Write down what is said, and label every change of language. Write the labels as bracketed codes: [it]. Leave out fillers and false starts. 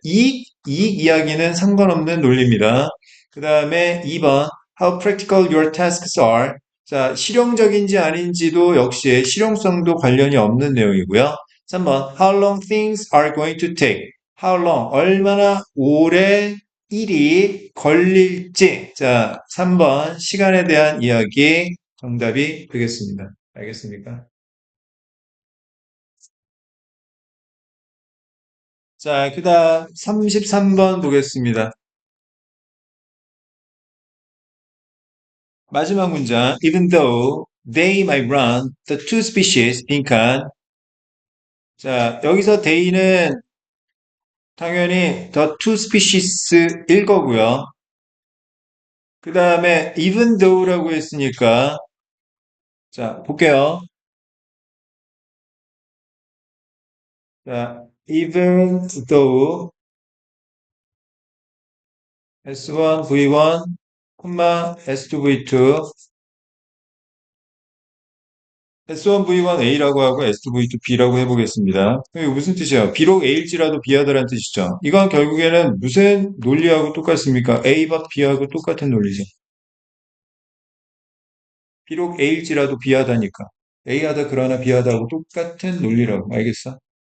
[ko] 이익 이야기는 상관없는 논리입니다. 그 다음에 2번. [en] How practical your tasks are. [ko] 자, 실용적인지 아닌지도 역시 실용성도 관련이 없는 내용이고요. 3번. [en] How long things are going to take. How long. [ko] 얼마나 오래 일이 걸릴지. 자, 3번. 시간에 대한 이야기. 정답이 되겠습니다. 알겠습니까? 자, 그 다음 33번 보겠습니다. 마지막 문장. [en] Even though they might run, the two species, 빈칸. [ko] 자, 여기서 they는 당연히 the two species일 거고요. 그 다음에 even though라고 했으니까 자, 볼게요. 자, even though S1, V1, S2, V2 S1, V1, A라고 하고 S2, V2, B라고 해보겠습니다. 이게 무슨 뜻이에요? 비록 A일지라도 B하다라는 뜻이죠. 이건 결국에는 무슨 논리하고 똑같습니까? A 박 B하고 똑같은 논리죠. 비록 A일지라도 B하다니까. A하다 그러나 B하다하고 똑같은 논리라고. 알겠어?